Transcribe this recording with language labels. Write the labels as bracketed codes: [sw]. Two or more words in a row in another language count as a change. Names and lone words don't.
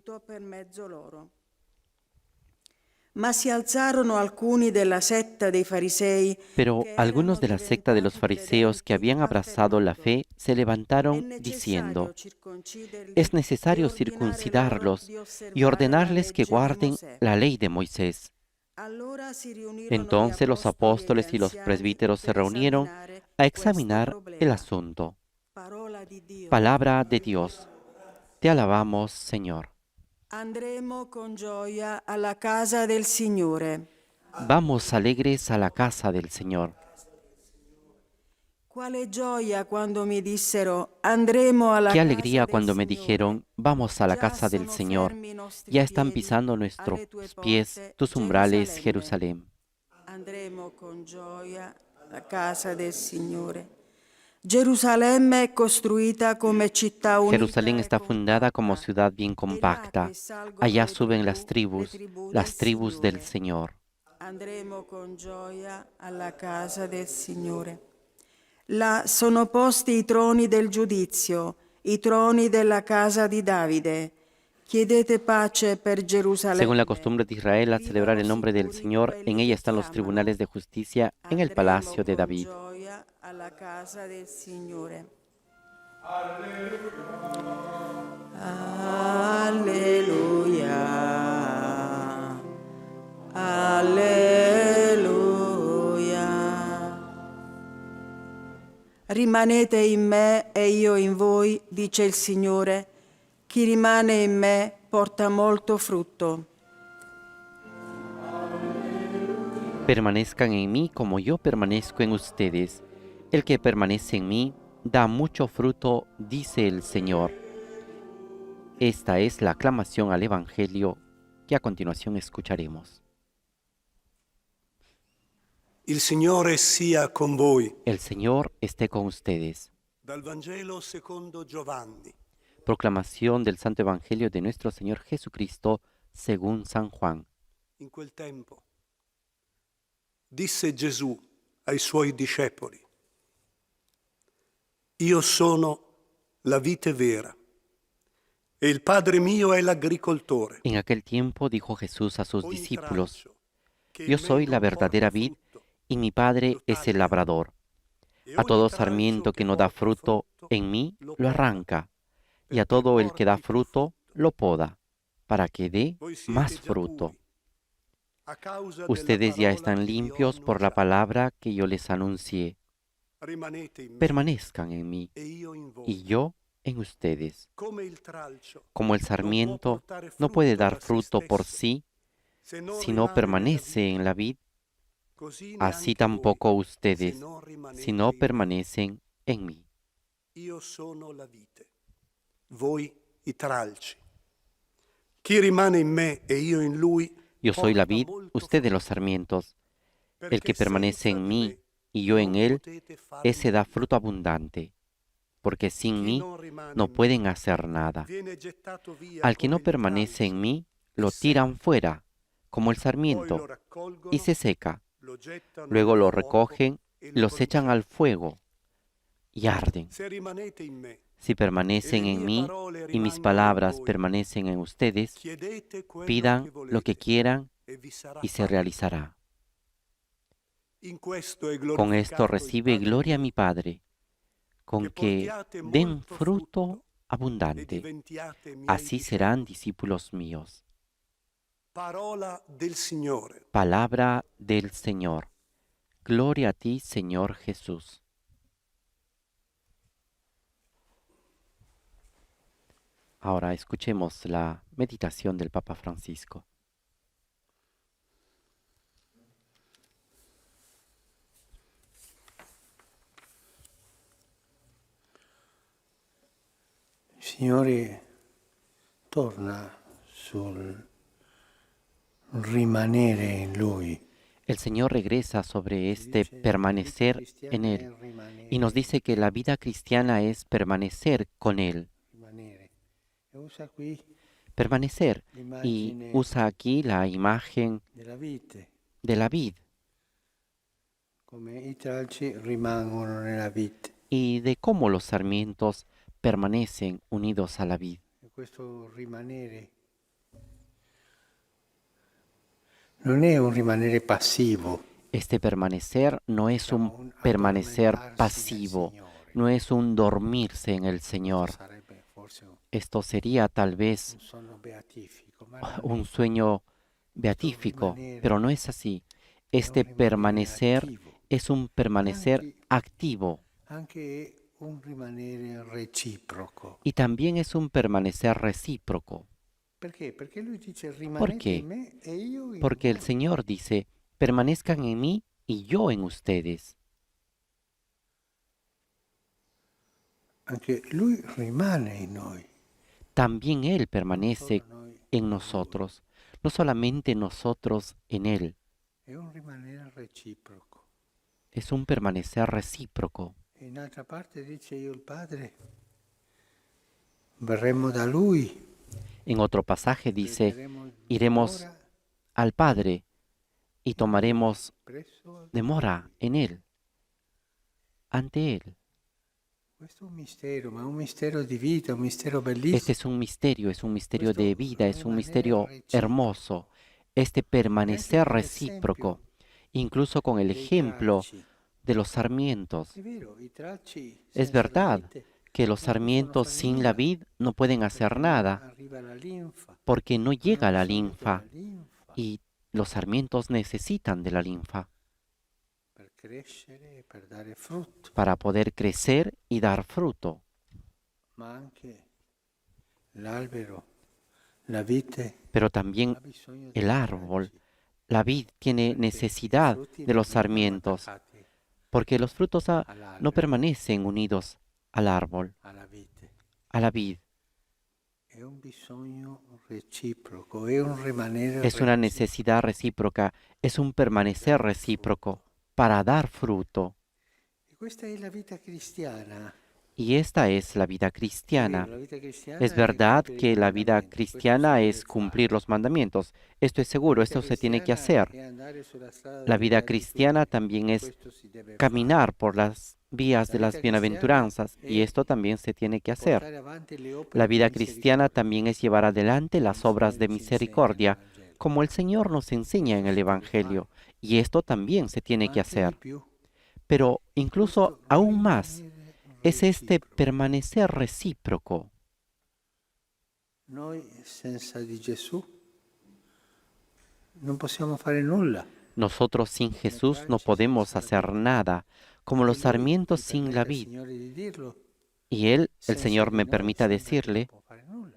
[es] Pero algunos de la secta de los fariseos que habían abrazado la fe se levantaron diciendo: es necesario circuncidarlos y ordenarles que guarden la ley de Moisés. Entonces los apóstoles y los presbíteros se reunieron a examinar el asunto. Palabra de Dios. Te alabamos, Señor. [it] Andremo con gioia alla casa del Signore. [es] Vamos alegres a la casa del Señor. [it] Quale gioia quando mi dissero andremo alla [es] Qué [it] casa [es] alegría [it] del [es] cuando me [it] Signore. [es] dijeron, vamos a la [it] Già [es] casa del [it] sono [es] Señor. [it] fermi i nostri [es] Ya están [it] piedi [es] pisando nuestros [it] alle tue [es] pies, [it] porte, [es] tus umbrales, [it] Gerusalemme. [es] Jerusalén. [it] Andremo con gioia alla casa del Signore. Gerusalemme è costruita come città unita [es] Jerusalén [it] e [es] está fundada como [it] compatta. [es] ciudad bien [it] È là [es] compacta. [it] che salgono [es] Allá [it] le [es] suben las tribus del [it] Signore. [es] Señor. [it] Andremo con gioia alla casa del Signore. Là sono posti i troni del giudizio, i troni della casa di Davide. Chiedete pace per [es] Según la [it] Gerusalemme. [es] costumbre de Israel, a celebrar [it] Vivano [es] el nombre del [it] sicuri [es] Señor, en [it] quelli [es] ella [it] che [es] están [it] ti [es] los [it] amano. [es] tribunales de justicia en el [it] Andremo [es] palacio de [it] con [es] David. [it] gioia alla casa del Signore. Alleluia. Alleluia. Rimanete in me e io in voi, dice il Signore. Chi rimane in me porta molto frutto. [es] Permanezcan en mí como yo permanezco en ustedes. El que permanece en mí da mucho fruto, dice el Señor. Esta es la aclamación al Evangelio que a continuación escucharemos. [it] Il Signore sia con voi. [es] El Señor esté con ustedes. [it] Dal Vangelo secondo Giovanni. [es] Proclamación del Santo Evangelio de nuestro Señor Jesucristo según San Juan. [it] In quel tempo disse Gesù ai suoi discepoli: Io sono la vite vera e il Padre mio è l'agricoltore. [es] En aquel tiempo dijo Jesús a sus [it] Ogni [es] discípulos, [it] tralcio che [es] yo [it] in me [es] soy la [it] non [es] verdadera [it] porta [es] vid [it] frutto, [es] y mi Padre [it] lo [es] es el [it] taglia, [es] labrador. [it] e [es] A [it] ogni [es] todo [it] tralcio [es] sarmiento que no da [it] porta [es] fruto [it] frutto, [es] en mí [it] lo [es] lo [it] poda, [es] arranca, y a [it] perché [es] todo el que da [it] porti più [es] fruto [it] frutto. [es] lo poda, para que dé [it] Voi siete [es] más [it] già [es] fruto. [it] puri, a causa della [es] Ustedes ya [it] parola [es] están [it] che vi ho [es] limpios por la [it] annunciato. [es] palabra que yo les anuncié. [it] Rimanete in me [es] Permanezcan en mí [it] e io in voi. [es] y yo en ustedes. [it] Come il tralcio [es] Como el [it] non può [es] sarmiento [it] portare [es] no puede [it] frutto [es] dar [it] da se [es] fruto por [it] stesso, [es] sí [it] se non [es] si no [it] rimane nella [es] permanece [it] vite, [es] en la vid, [it] così [es] así [it] neanche voi, [es] tampoco [it] se [es] ustedes [it] non rimanete [es] si no [it] in me. [es] permanecen en mí. [it] Io sono la vite, voi i tralci. Chi rimane in me e io in lui [es] Yo soy la [it] porta [es] vid, [it] molto [es] ustedes [it] frutto, [es] los sarmientos. El [it] perché [es] que permanece [it] senza [es] en [it] di [es] mí [it] me [es] y yo en [it] non [es] él, [it] potete fare [es] ese da [it] nulla. [es] fruto abundante, porque sin [it] Chi [es] mí [it] non rimane [es] no [it] in me [es] pueden hacer nada. [it] viene gettato via [es] Al que [it] come [es] no [it] il [es] permanece en [it] tralcio [es] mí, [it] e [es] lo [it] secca. [es] tiran fuera, como el [it] Poi lo [es] sarmiento, y [it] raccolgono, [es] se seca. [it] lo gettano [es] Luego [it] nel [es] lo [it] fuoco [es] recogen, [it] e lo [es] los echan [it] bruciano. [es] al fuego y arden. [it] Se rimanete in me [es] Si [it] e [es] permanecen [it] le [es] en [it] mie [es] mí [it] parole [es] y mis [it] rimangono in [es] palabras [it] voi, [es] permanecen en ustedes, [it] chiedete quello che [es] pidan lo que [it] volete [es] quieran [it] e vi sarà [es] y se [it] fatto. [es] realizará. [it] In questo è [es] Con esto [it] glorificato il [es] recibe [it] Padre [es] gloria [it] mio, [es] mi Padre, con [it] che [es] que [it] portiate [es] den [it] molto [es] fruto [it] frutto e [es] abundante. [it] diventiate miei [es] Así serán [it] discepoli. [es] discípulos míos. [it] Parola del Signore. [es] Palabra del Señor. Gloria a ti, Señor Jesús. Ahora escuchemos la meditación del Papa Francisco. [it] Il Signore torna sul rimanere in Lui. [es] El Señor regresa sobre este permanecer en Él y nos dice que la vida cristiana es permanecer con Él. [it] Rimanere. E usa qui [es] Permanecer. Y [it] l'immagine [es] usa aquí la imagen [it] della vite, [es] de la vid [it] come i tralci rimangono nella vite. [es] y de cómo los sarmientos permanecen unidos a la vid. [it] E questo rimanere non è un rimanere passivo, [es] Este permanecer no es [it] diciamo, [es] un [it] un [es] permanecer [it] addormentarsi nel [es] pasivo, [it] Signore. [es] no es un dormirse en el Señor. [it] Sarebbe forse [es] Esto sería tal vez [it] un sonno beatifico, ma [es] un sueño beatífico, pero no es así. Este permanecer es un permanecer activo, [it] anche un rimanere reciproco. [es] Y también es un permanecer recíproco. [it] Perché? Perché lui dice [es] ¿Por [it] rimanete in [es] qué? [it] me e io in [es] Porque el [it] voi. [es] Señor dice, permanezcan en mí y yo en ustedes. [it] Anche lui rimane in noi, [es] También Él [it] non [es] permanece [it] solo noi [es] en [it] in lui. [es] nosotros, no solamente nosotros en Él. [it] È un rimanere reciproco. [es] Es un permanecer recíproco. [it] E in altra parte dice io il Padre, verremo da lui, [es] En otro pasaje dice, [it] prenderemo [es] iremos [it] dimora [es] al Padre y [it] in lui, [es] tomaremos [it] presso al [es] demora [it] Padre. [es] en Él, ante Él. [it] Questo è un mistero, ma è un mistero di vita, un mistero [es] Este [it] bellissimo. [es] es un misterio de [it] Questo [es] vida, es un [it] rimanere [es] misterio hermoso. [it] reciproco. [es] Este [it] E anche [es] permanecer [it] con [es] recíproco, [it] l'esempio [es] incluso con el [it] dei [es] ejemplo [it] tralci. [es] de los sarmientos. [it] È vero, i tralci [es] Es [it] senza la [es] verdad [it] vite [es] que los [it] non possono [es] sarmientos [it] fare [es] sin la [it] nulla, [es] vid no pueden hacer [it] perché non [es] nada, [it] arriva la linfa. [es] porque no [it] Hanno [es] llega la [it] bisogno della [es] linfa [it] linfa [es] y los sarmientos necesitan de la linfa [it] per crescere e per dare frutto, [es] para poder crecer y dar fruto. [it] ma anche l'albero, la vite [es] Pero también [it] ha bisogno [es] el [it] dei [es] árbol, [it] tralci, [es] la vid tiene [it] perché i [es] necesidad [it] frutti [es] de [it] non [es] los [it] rimangono [es] sarmientos, [it] attaccati [es] porque los frutos no [it] all'albero, [es] permanecen unidos al árbol, [it] alla vite. [es] a la vid. [it] È un bisogno reciproco, è un rimanere [es] Es una [it] reciproco. [es] necesidad recíproca, es un permanecer recíproco para dar fruto. [it] E questa è la vita cristiana. [es] Y esta es la vida [it] È vero, [es] cristiana. [it] la vita cristiana [es] Es [it] è [es] verdad [it] compiere i [es] que la vida [it] comandamenti, questo si [es] cristiana [it] deve [es] es cumplir [it] fare. [es] los mandamientos. Esto es seguro, [it] La vita [es] esto se tiene que [it] cristiana [es] hacer. [it] è andare sulla strada [es] La [it] delle [es] vida cristiana [it] beatitudini, [es] también es [it] questo si deve fare. [es] caminar por las vías [it] La [es] de [it] vita [es] las [it] cristiana [es] bienaventuranzas y [it] è [es] esto también se tiene que hacer. [it] portare avanti le [es] La [it] opere di [es] vida cristiana [it] misericordia, [es] también es llevar adelante [it] come [es] las [it] il [es] obras de [it] Signore ci insegna nel [es] misericordia, [it] Vangelo. [es] como el Señor nos enseña en [it] Questo [es] el [it] si deve fare, [es] Evangelio, y esto también se tiene [it] ma [es] que [it] anche di [es] hacer. [it] più. [es] Pero [it] È [es] incluso [it] questo [es] aún más [it] rimanere [es] es este [it] reciproco. [es] permanecer recíproco. [it] Noi senza di Gesù non possiamo fare nulla. [es] Nosotros sin Jesús no podemos hacer nada, como los [it] E Lui [es] sarmientos [it] mi [es] sin la [it] permetta, [es] vid. [it] Signore, di dirlo, [es] Y Él, el [it] senza [es] Señor [it] di [es] me [it] noi [es] permita [it] sembra che non [es] decirle, [it] può fare nulla.